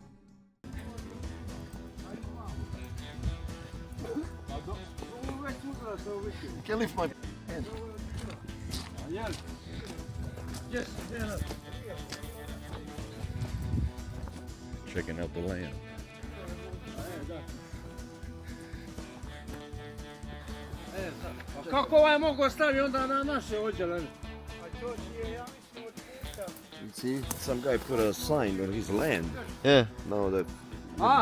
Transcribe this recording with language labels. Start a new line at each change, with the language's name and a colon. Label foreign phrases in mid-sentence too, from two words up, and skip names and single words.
English: You can lift my hand. Yes. Checking out the land.
Croatian: Kako ovaj mogu staviti onda na naše odjele?
English: You see, some guy put a sign on his land. Yeah. No, that. A,